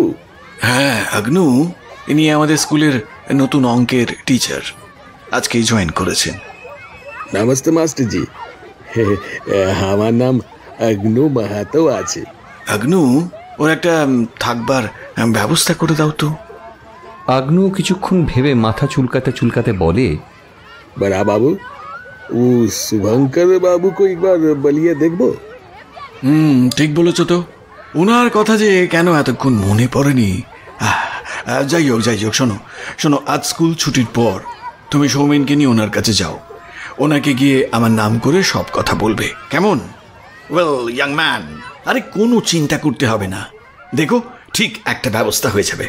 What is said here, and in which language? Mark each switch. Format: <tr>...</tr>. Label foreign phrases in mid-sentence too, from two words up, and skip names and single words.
<bn>হ্যাঁ আগ্নু, ইনি আমাদের স্কুলের নতুন অঙ্কের টিচার, আজকেই জয়েন করেছেন। নমস্তে মাস্টার জি। আমার নাম অগ্নু মাহাতো আছে। আগ্নু, ওর একটা থাকবার ব্যবস্থা করে দাও তো। আগ্নু কিছুক্ষণ ভেবে মাথা চুলকাতে চুলকাতে বলে,</bn> <hi>बड़ा बाबू, वो शुभंकर बाबू को एक बार बलिए देखबो।</hi> <bn>ঠিক বলেছ তো। ওনার কথা যে কেন এতক্ষণ মনে পড়েনি। যাই হোক, শোনো শোনো, আজ স্কুল ছুটির পর তুমি সৌমেনকে নিয়ে ওনার কাছে যাও। ওনাকে গিয়ে আমার নাম করে সব কথা বলবে, কেমন?</bn> <en>Well young man,</en> <bn>আরে কোনো চিন্তা করতে হবে না, দেখো ঠিক একটা ব্যবস্থা হয়ে যাবে।</bn>